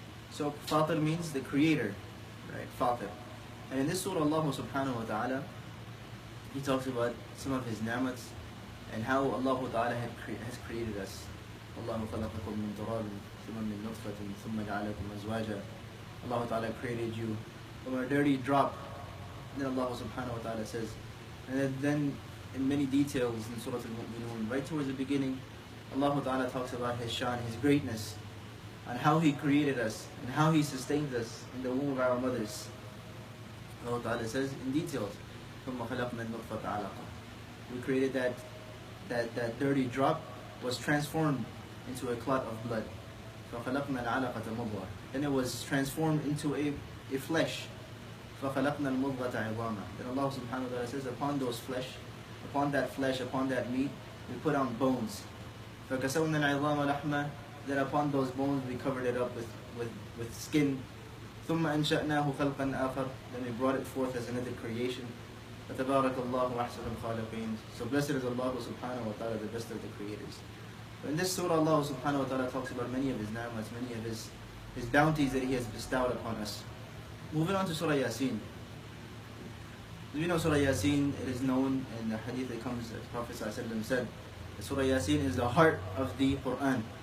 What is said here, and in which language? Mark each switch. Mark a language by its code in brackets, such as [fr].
[en] So Fatir means the creator, right? Fatir. And in this surah, Allah subhanahu wa ta'ala, He talks about some of His ni'mats and how Allah ta'ala has created us. [ar] Allah خلقكم من تراب ثم من نطفة ثم جعلكم أزواجا. [en] Allah ta'ala created you from a dirty drop. And then Allah subhanahu wa ta'ala says, and then in many details in Surah Al-Muneer, right towards the beginning, Allah ta'ala talks about His shan, His greatness, and how He created us and how He sustained us in the womb of our mothers. Allah ta'ala says in details, [ar] ثم خلقنا النطفة علقة. [en] We created that dirty drop was transformed into a clot of blood. [ar] فخلقنا العلقة مضغة. [en] Then it was transformed into a flesh. [ar] فخلقنا المضغة عظاما. [en] Then Allah subhanahu wa ta'ala says, upon that flesh, upon that meat, we put on bones. [ar] فكسونا العظام لحما. [en] Then upon those bones we covered it up with skin. [ar] ثم أنشأناه خلقا آخر. [en] Then we brought it forth as another creation. [ar] فتبارك الله أحسن الخالقين. [en] So blessed is Allah subhanahu wa ta'ala, the best of the creators. In this surah, Allah subhanahu wa ta'ala talks about many of His ni'mats, many of His bounties that He has bestowed upon us. Moving on to Surah Yasin. As we know, Surah Yasin, it is known in the hadith that comes, as Prophet ﷺ said, that Surah Yasin is the heart of the Quran.